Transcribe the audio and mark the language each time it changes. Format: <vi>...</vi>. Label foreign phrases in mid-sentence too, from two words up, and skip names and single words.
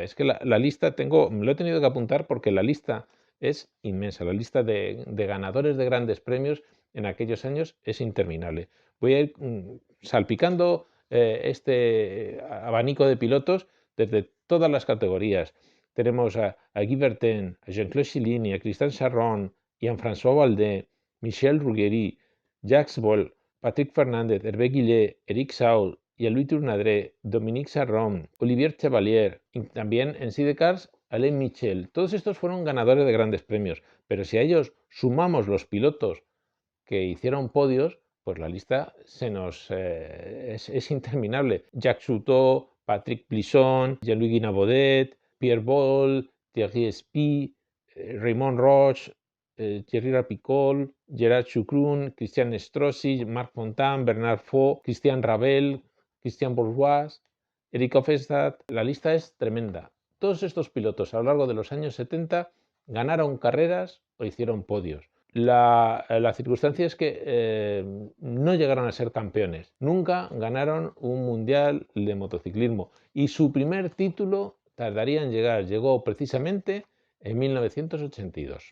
<es>Es que la lista me lo he tenido que apuntar porque la lista es inmensa. La lista de ganadores de grandes premios en aquellos años es interminable. Voy a ir salpicando este abanico de pilotos desde todas las categorías. Tenemos a Guy Vertin, a Jean-Claude Chilini, a Christian Charron, Jean-François Valdé, Michel Rougerie, Jacques Boll, Patrick Fernández, Hervé Guillet, Eric Saul, Louis Tournadré, Dominique Sarron, Olivier Chevalier, y también en sidecars Alain Michel. Todos estos fueron ganadores de grandes premios, pero si a ellos sumamos los pilotos que hicieron podios, pues la lista es interminable. Jacques Cousteau, Patrick Plisson, Jean-Louis Guinabaudet, Pierre Boll, Thierry Spy, Raymond Roche, Thierry Rapicol, Gerard Choucroun, Christian Strossi, Marc Fontaine, Bernard Faux, Christian Ravel, Christian Bourgeois, Eric Hofstad. La lista es tremenda. Todos estos pilotos a lo largo de los años 70 ganaron carreras o hicieron podios. La circunstancia es que no llegaron a ser campeones, nunca ganaron un mundial de motociclismo y su primer título tardaría en llegar, llegó precisamente en 1982.</es>